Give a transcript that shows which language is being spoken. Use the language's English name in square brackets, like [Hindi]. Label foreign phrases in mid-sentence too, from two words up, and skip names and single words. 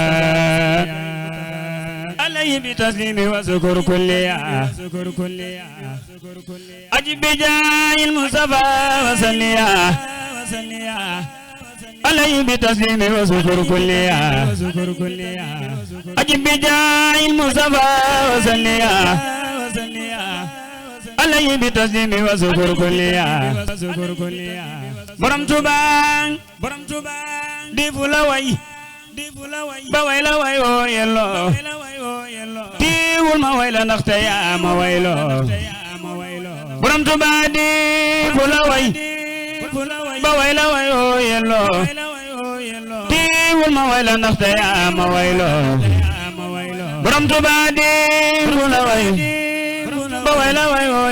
[Arabic] عليه بتسليم وذكر كليا أجب بجاه المصطفى وصليا عليه بتسليم وذكر كليا أجب بجاه المصطفى وصليا عليه بتسليم وذكر كليا [Wolof] borom Tuubaa di fu la way ba way la way oo yelloo tiiwul ma way la ndaxte yaa ma wayloo borom Tuubaa di fu la way ba way la way oo yelloo tiiwul ma way la ndaxte yaa ma wayloo borom Tuubaa di fu la way ba way la way oo